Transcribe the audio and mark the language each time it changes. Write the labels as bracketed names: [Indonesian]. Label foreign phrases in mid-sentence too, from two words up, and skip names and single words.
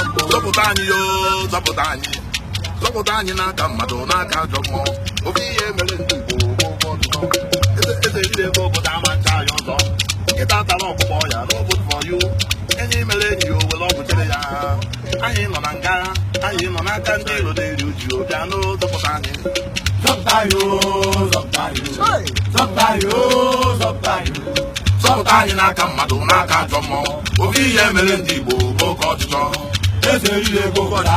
[Igbo] Zọpụta anyị yoo, zọpụta anyị. Zọpụta anyị n'aka mmadụ, n'aka ajọ mmụọ. Oke ihe mere ndị Igbo bụ ụgwọ ọdụdọ. Eze, eze riri ego obodo ama ncha ya ọzọ. Nkịta tara ọkpụkpọ ya, [English] no good for you. [Igbo] Enyi mere enyi ya, o were ọgwụ chere ya. Anyị nọ na nga, anyị nọ n'aka ndị iro na-eri uju, bịa nụ zọpụta anyị. Zọpụta anyị o, zọpụta anyị o. Hey! Zọpụta anyị o, zọpụta anyị o. Zọpụta anyị n'aka mmadụ, n'aka ajọ mmụọ. Oke ihe mere ndị Igbo bụ oke ọchịchọ. Eze eriri ego Oke obodo ọchịchọ.